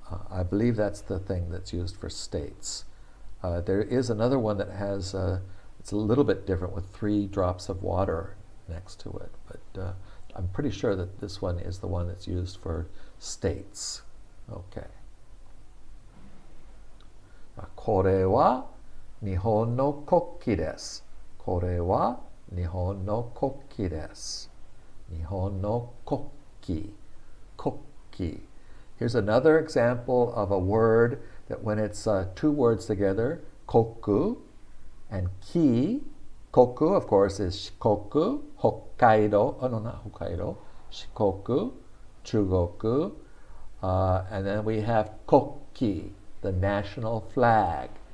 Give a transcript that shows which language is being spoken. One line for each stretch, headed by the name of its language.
English: I believe that's the thing that's used for states. There is another one that has, it's a little bit different with 3 drops of water next to it, but I'm pretty sure that this one is the one that's used for states. Okay.
Japanese: これは日本の国旗です。これは日本の国旗です。日本の国旗。国旗.
English: Here's another example of a word that when it's 2 words together, koku and ki. Koku, of course, is Shikoku, Hokkaido. Oh, no, not Hokkaido. Shikoku, Chugoku. And then we have kokki, the national flag.